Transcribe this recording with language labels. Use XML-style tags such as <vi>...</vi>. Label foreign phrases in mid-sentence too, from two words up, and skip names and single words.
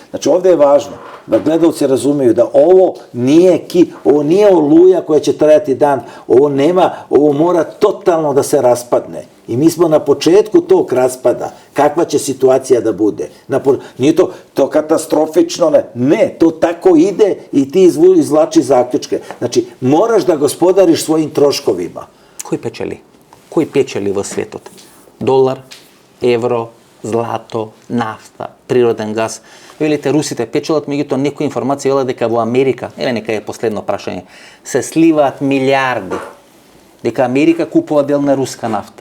<sr>Znači, ovde je važno da gledalci razumeju da ovo nije oluja koja će trajati dan, ovo mora totalno da se raspadne. I mi smo na početku tog raspada, kakva će situacija da bude. Nije to katastrofično, ne, to tako ide i ti izvlači zaključke. Znači, moraš da gospodariš svojim troškovima.</sr> <mk>Кој печели? Кој печели во светот? Долар, евро, злато, нафта, природен газ. Велите, русите печелат, меѓутоа некоја информација вела дека во Америка, нека е последно прашање, се сливаат милиарди. Дека Америка купува дел на руска нафта.</mk>